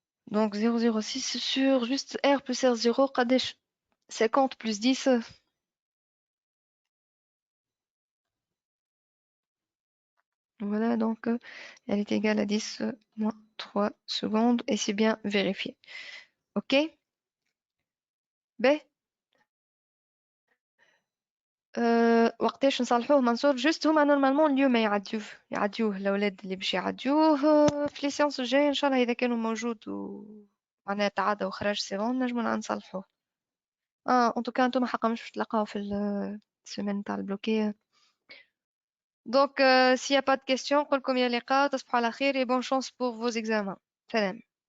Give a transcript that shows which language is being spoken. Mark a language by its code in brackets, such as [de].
[fr] Donc 0,06 sur juste R plus R0 قداش 50 plus 10 voilà donc elle est égale à 10 moins 3 secondes et c'est bien vérifié. Ok. [ar] ب وقتاش نصلحوه منصور جوست هما نورمالمون اليوم يعديوه الاولاد اللي باش يعديوه في لي سيونس الجايه ان شاء الله اذا كانوا موجود معناها تعدى وخرج سي بون نجمو نصلحوه. ان توكا انتوما حقا مش باش تلقاو في السيمين تاع البلوكي. [fr] Donc s'il y a pas de questions [ar] نقولكم يا لقاء تصبحوا على خير [fr] et bonne chance pour vos examens. [ar] سلام.